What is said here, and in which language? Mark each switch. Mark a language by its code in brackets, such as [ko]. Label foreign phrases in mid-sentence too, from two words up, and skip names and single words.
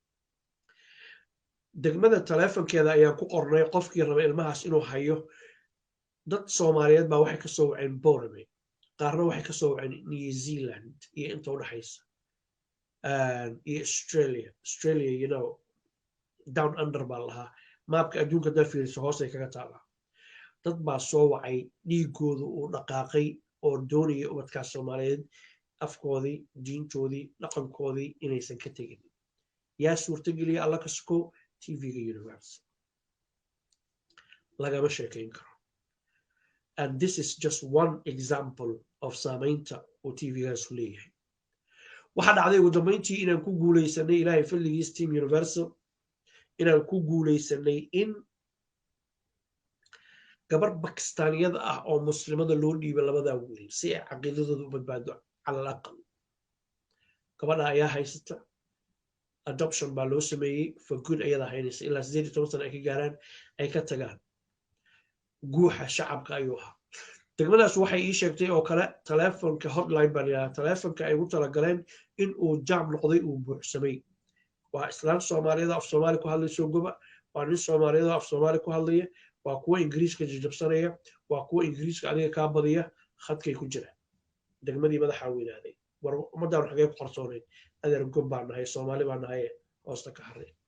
[so] degmada taleefonkeeda ayaan ku qornay qofkii raba ilmahaas inuu hayo dad soomaaliyeed baa waxay kasoo waceen borame qaarna waxay kasoo waceen new zealand iyo inta udhexaysa iyo australia [en] you know down under [so] baa lahaa maabka adduunka hadaa fiiriso hoosay kaga taalaa dad baa soo wacay dhiigooda uu dhaqaaqay oo doonaya ubadkaas soomaaliyeed afkoodii diintoodii dhaqankoodii inaysan ka tegin yaa suurtageliya alla ka suko tvga universal lagama sheekayn karo [en] and this is just one example of [so] saamaynta uu tvgaasu leeyahay waxaa dhacday ugu dambayntii inaan ku guuleysanay ilaahay fadligiis team universal inaan ku guuleysanay in gabar bakistaaniyada ah oo muslimada loo dhiiba labadaa wiil si ay caqiidadooda u badbaado cala alaqal gabadha ayaa haysata adoption baa loo sameeyey [en] for good [so] ayadaa haynaysa ilaa 18 sana ay ka gaaraan ay ka tagaan guuxa shacabka ayuu ahaa degmadaas waxay ii sheegtay oo kale taleefonka hotline baan yidhaha taleefonka ay ugu talagaleen in uu jaam noqday uu buuxsamay waa islaan soomaaliyeed af soomaali ku hadlayso goba waa nin soomaaliyeed af soomaali ku hadlaya waa kuwa ingiriiska jajabsanaya waa kuwa ingiriiska adiga kaa badiya khadkay ku jira degmadii madaxa weynaaday war ummadaan xagee ku qarsoonayn adeer gob baan nahay soomaali baan nahay hoosta ka haray